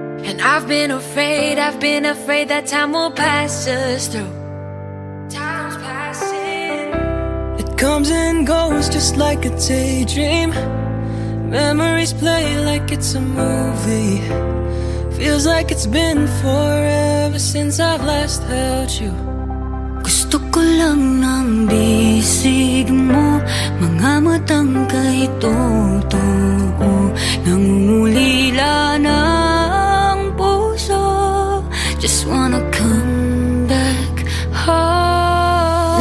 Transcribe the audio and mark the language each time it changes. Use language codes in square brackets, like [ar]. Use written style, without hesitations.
[en] And I've been afraid that time will pass us through. Time's passing. It comes and goes just like a daydream. Memories play like it's a movie. Feels like it's been forever since I've last held you. [tl] Gusto ko lang ng bisig mo, mga matang kay totoo, nangungulila ng puso. [en] Just wanna come back home.